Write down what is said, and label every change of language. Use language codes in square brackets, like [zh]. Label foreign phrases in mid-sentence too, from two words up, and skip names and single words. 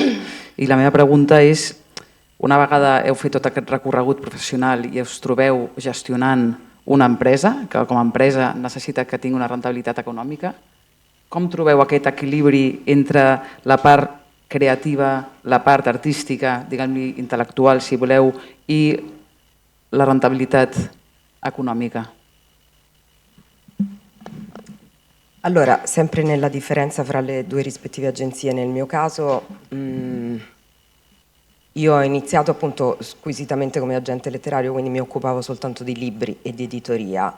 [ca] I la meva pregunta és, una vegada heu fet tot aquest recorregut professional i us trobeu gestionant una empresa, que com a empresa necessita que tingui una rendibilitat econòmica, com trobeu aquest equilibri entre la part creativa, la part artística, diguem-li intel·lectual, si voleu, i la rentabilitat econòmica? [it] Allora, sempre nella differenza fra le 2 rispettive agenzie, nel mio caso io ho iniziato appunto squisitamente come agente letterario, quindi mi occupavo soltanto di libri e di editoria.